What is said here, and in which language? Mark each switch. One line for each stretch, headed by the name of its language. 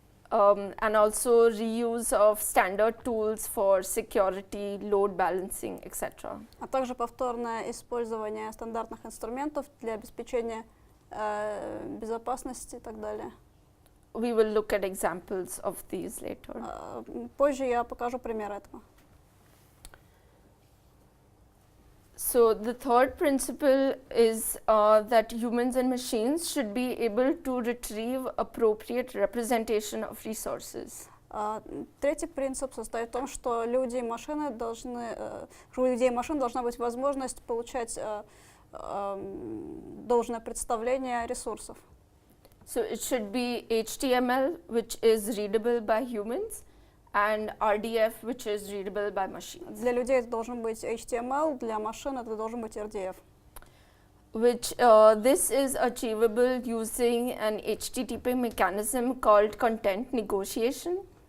English: and also reuse of standard tools for security, load balancing, etc.
Russian: а также повторное использование стандартных инструментов для обеспечения безопасности и так далее.
English: We will look at examples of these later.
Russian: Позже я покажу пример этого.
English: So the third principle is that humans and machines should be able to retrieve appropriate representation of resources.
Russian: Третий принцип состоит в том, что люди и машины должны, у людей и машин должна быть возможность получать должное представление ресурсов.
English: So it should be HTML, which is readable by humans, and RDF, which is readable by machines.
Russian: Для людей это должен быть HTML, для машин это должен быть RDF.
English: Which this is achievable using an HTTP mechanism called content negotiation.